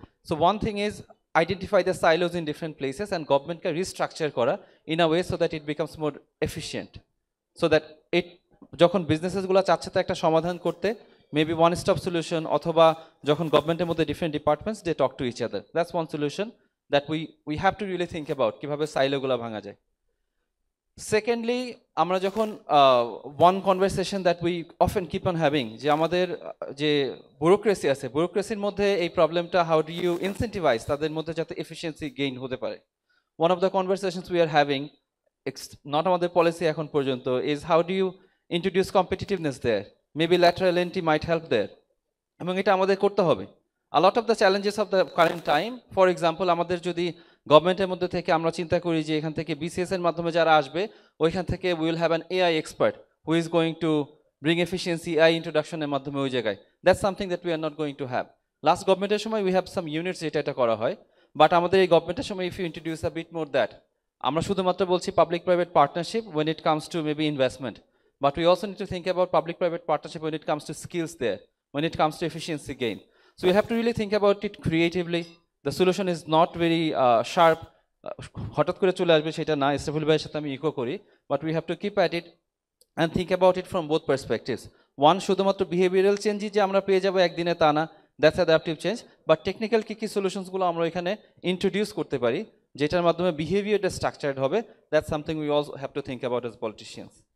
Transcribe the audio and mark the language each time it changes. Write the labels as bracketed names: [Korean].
[English] so one thing is identify the silos in different places and [Bangla] গভর্নমেন্টকে restructure করা [English] in a way so that it becomes more efficient, so that [Bangla] যখন বিজনেসেসগুলো চাচ্ছে তো একটা সমাধান করতে, [English] maybe one stop solution, অথবা যখন গভর্নমেন্টের মধ্যে different departments they talk to each other, that's one solution that we have to really think about [Bangla] কীভাবে সাইলোগুলো ভাঙা যায়। সেকেন্ডলি, আমরা যখন [English] one conversation that we often keep on having, [Bangla] যে আমাদের যে ব্যুরোক্রেসি আছে, ব্যুরোক্রেসির মধ্যে এই প্রবলেমটা [English] how do you incentivize [Bangla] তাদের মধ্যে যাতে এফিসিয়েন্সি গেইন হতে পারে। [English] one of the conversations we are having, not [Bangla] আমাদের policy এখন পর্যন্ত, [English] is how do you introduce competitiveness there? Maybe lateral entry might help there. [Bangla] এবং এটা আমাদের করতে হবে. [English] A lot of the challenges of the current time, for example, [Bangla] আমাদের যদি গভর্নমেন্টের মধ্যে থেকে আমরা চিন্তা করি যে এখান থেকে BCS এর মাধ্যমে যারা আসবে ওইখান থেকে [English] we will have an AI expert who is going to bring efficiency, AI introduction [Bangla] এর মাধ্যমে ওই জায়গায়. [English] That's something that we are not going to have. Last গভর্নমেন্টের সময় we have some units [Bangla] এটা করা হয়, [English] but [Bangla] আমাদের এই গভর্নমেন্টের সময় [English] if you introduce a bit more that, [Bangla] আমরা শুধুমাত্র বলছি public private partnership [English] when it comes to maybe investment, but we also need to think about public private partnership when it comes to skills there, when it comes to efficiency gain. So we have to really think about it creatively. The solution is not very sharp. [Bangla] হঠাৎ করে চলে আসবে সেটা না, ইসরাফিল ভাইয়ের সাথে আমি eco করি, [English] but we have to keep at it and think about it from both perspectives. [Bangla] One, শুধুমাত্র behavioral change যে আমরা পেয়ে যাব একদিনে তা না, [English] that's adaptive change, [Bangla] but technical কি সলিউশনসগুলো আমরা এখানে ইন্ট্রোডিউস করতে পারি যেটার মাধ্যমে বিহেভিয়ারটা স্ট্রাকচার্ড হবে, [English] that's something we also have to think about as politicians.